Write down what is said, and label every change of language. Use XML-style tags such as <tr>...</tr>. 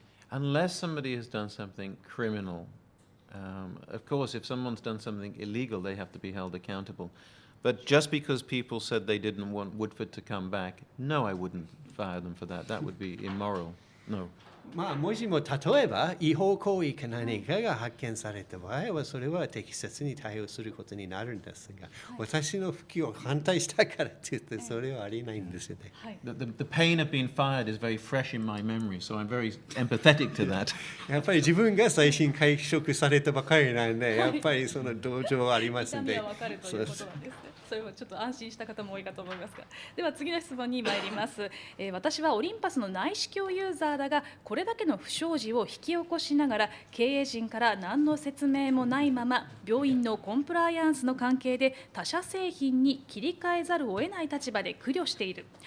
<en>Unless somebody has done something criminal, of course, if someone's done something illegal, they have to be held accountable. But just because people said they didn't want Woodford to come back, no, I wouldn't fire them for that. That would be immoral. No.</en> <ja>もしも例えば違法行為か何かが発見された場合はそれは適切に対応することになるんですが、私の復帰を反対したからといってそれはありないんですよね。</ja> <en>The pain of being fired is very fresh in my memory, so I'm very empathetic to that.</en> <ja>やっぱり自分が再審解職されたばかりなんで、やっぱりその同情はありますので。それはちょっと安心した方も多いかと思いますが、では次の質問に参ります。私はオリンパスの内視鏡ユーザーだが、これだけの不祥事を引き起こしながら経営陣から何の説明もないまま病院のコンプライアンスの関係で他社製品に切り替えざるを得ない立場で苦慮している。</ja>